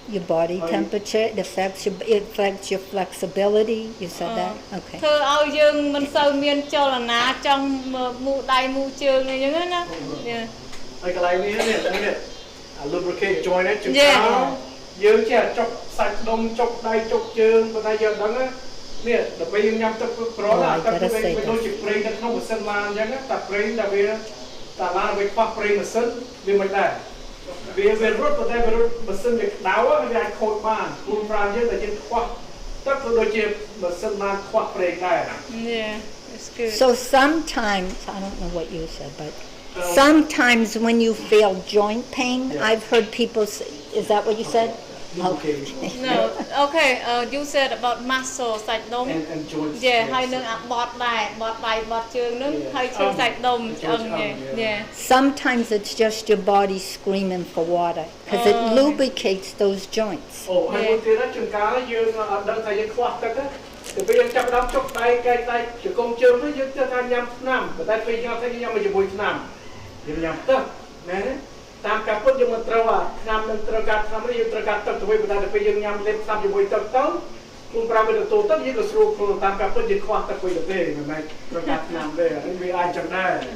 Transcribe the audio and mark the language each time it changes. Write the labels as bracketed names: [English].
[English] your body temperature, it affects your flexibility. You said that? Okay. [Khmer] ធ្វើឲ្យយើងមិនសូវមានចលនាចង់មូដៃមូជើងអីចឹងណា ហើយកន្លែងនេះ [English] lubricate joint [Khmer] នេះជើងយើងចេះចុកសាច់ដុំចុកដៃចុកជើងប៉ុន្តែយើងដឹងនេះដល់ពេលយើងញ៉ាំទឹកប្រឡាទឹកវាដូចជាប្រេងនៅក្នុងម៉ាស៊ីនឡានអញ្ចឹងតែប្រេងតែវាតែឡានវាខ្វះប្រេងម៉ាស៊ីនវាមិនដែរវារត់ប៉ុន្តែវារត់ម៉ាស៊ីនវាក្តៅវាអាចខូចបានព្រោះប្រាំយើងតែយើងខ្វះទឹកក៏ដូចជាម៉ាស៊ីនឡានខ្វះប្រេងដែរ [English] Yeah, it's good. So sometimes, I don't know what you said, but sometimes when you feel joint pain, I've heard people say, is that what you said? Okay. No, okay, you said about muscle សាច់ដុំ and joints. [Khmer] Yeah ហើយនឹងអាបត់ដែរបត់ដៃបត់ជើងនឹងហើយឈឺសាច់ដុំឆ្អឹង Yeah. [English] Sometimes it's just your body screaming for water because it lubricates those joints. [Khmer] អូហើយមួយទៀតជួនកាលយើងអត់ដឹងថាយើងខ្វះទឹកទៅពេលយើងចាប់ដល់ចុកដៃកែកដៃជង្គង់ជើងទៅយើងទៅថាញ៉ាំថ្នាំប៉ុន្តែពេលយើងអត់ញ៉ាំជាមួយថ្នាំយើងញ៉ាំទឹកណាតាមការពិតយើងមិនត្រូវអាថ្នាំនឹងត្រូវការថ្នាំនេះយើងត្រូវការទឹកទៅវិញប៉ុន្តែពេលយើងញ៉ាំលេបថ្នាំជាមួយទឹកទៅខ្លួនប្រាំវាទទួលទឹកយើងក៏ស្រួលខ្លួនតាមការពិតយើងខ្វះទឹកវិញទៅទេមិនមែនត្រូវការថ្នាំទេវាអាចចឹងដែរ